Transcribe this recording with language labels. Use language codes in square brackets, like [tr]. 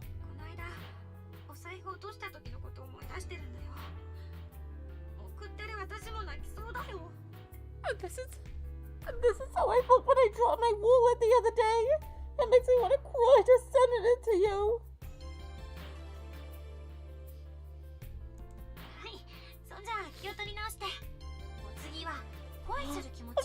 [ja] この間お財布落とした時のことを思い出してるんだよ。送ってる私も泣きそうだよ。 [en] This is how I felt when I dropped my wallet the other day. It makes me want to cry just sending it to you. [ja] はい、そんじゃあ気を取り直して。お次は恋する気持ちを